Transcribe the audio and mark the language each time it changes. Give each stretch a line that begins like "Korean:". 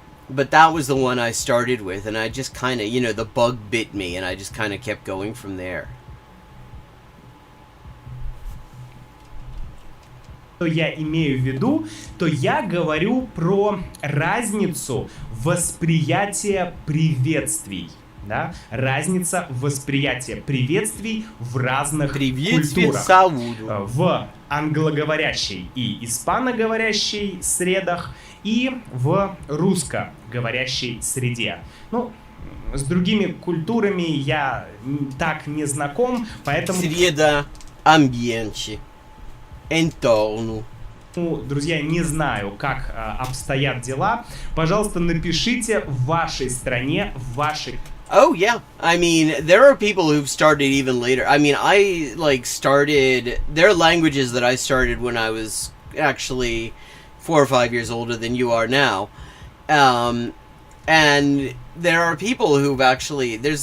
English: But that was the one I started with, and I just kind of, the bug bit me, and I just kind of kept going from there.
Russian: Что я имею в виду, то я говорю про разницу восприятия приветствий. Да? Разница восприятия приветствий в разных культурах. В англоговорящей и испаноговорящей средах и в русскоговорящей среде. С другими культурами я так не знаком, поэтому... Среда, амбиенчи. Entorno. Друзья, не знаю, как обстоят дела. Пожалуйста, напишите в вашей стране, в вашей...
English: Oh, yeah. I mean, there are people who've started even later. I mean, I, started... There are languages that I started when I was actually 4 or 5 years older than you are now. And there are people who've actually...